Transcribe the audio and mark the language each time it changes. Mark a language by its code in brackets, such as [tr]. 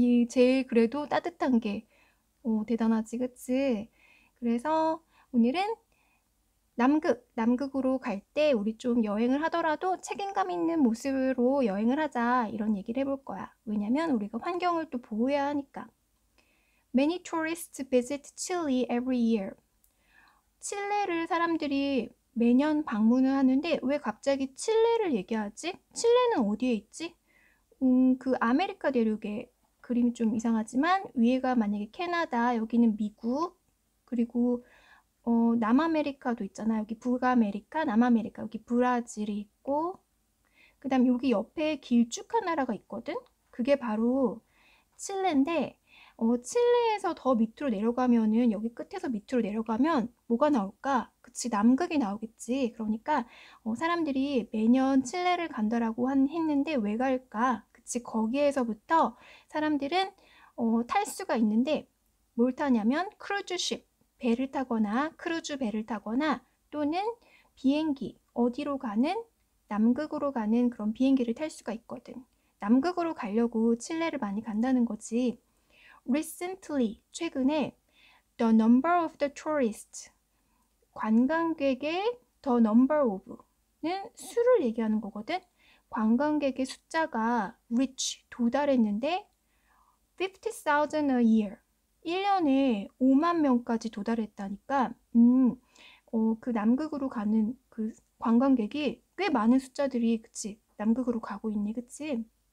[ko] 제일 그래도 따뜻한 게 대단하지, 그치? 그래서 오늘은 남극으로 갈 때 우리 좀 여행을 하더라도 책임감 있는 모습으로 여행을 하자 이런 얘기를 해볼 거야. 왜냐면 우리가 환경을 또 보호해야 하니까. [en] Many tourists visit Chile every year. [ko] 칠레를 사람들이 매년 방문을 하는데 왜 갑자기 칠레를 얘기하지? 칠레는 어디에 있지? 그 아메리카 대륙에 그림이 좀 이상하지만 위에가 만약에 캐나다, 여기는 미국, 그리고 남아메리카도 있잖아. 여기 북아메리카, 남아메리카, 여기 브라질이 있고 그 다음 여기 옆에 길쭉한 나라가 있거든. 그게 바로 칠레인데 칠레에서 더 밑으로 내려가면은 여기 끝에서 밑으로 내려가면 뭐가 나올까? 그치, 남극이 나오겠지. 그러니까 사람들이 매년 칠레를 간다라고 했는데 왜 갈까? 그치, 거기에서부터 사람들은 탈 수가 있는데 뭘 타냐면 크루즈십, 배를 타거나 크루즈 배를 타거나 또는 비행기, 어디로 가는? 남극으로 가는 그런 비행기를 탈 수가 있거든. 남극으로 가려고 칠레를 많이 간다는 거지. [en] Recently, [ko] 최근에 [en] the number of the tourists, [ko] 관광객의 [en] the number of는 [ko] 수를 얘기하는 거거든. 관광객의 숫자가 reach, 도달했는데 50,000 [en] a year, [ko] 1년에 5만 명까지 도달했다니까. 그 남극으로 가는 그 관광객이 꽤 많은 숫자들이, 그치, 남극으로 가고 있네, 그치?